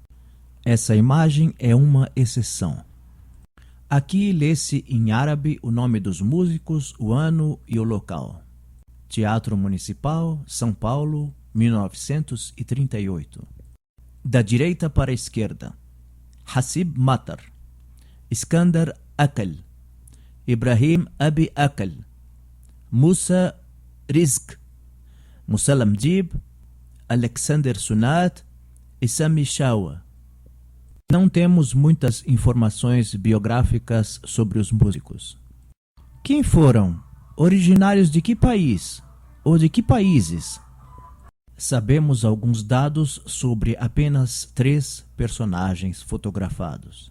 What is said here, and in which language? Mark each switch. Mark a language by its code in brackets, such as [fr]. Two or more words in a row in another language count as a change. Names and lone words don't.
[pt] Essa imagem é uma exceção. Aqui lê-se em árabe o nome dos músicos, o ano e o local. Teatro Municipal, São Paulo, 1938. Da direita para a esquerda: Hassib Matar, Iskandar Akal, Ibrahim Abi Akal, Musa Rizk, Musallam Dib, Alexander Sunat e Sami Shawa. Não temos muitas informações biográficas sobre os músicos. Quem foram? Originários de que país? Ou de que países? Sabemos alguns dados sobre apenas 3 personagens fotografados.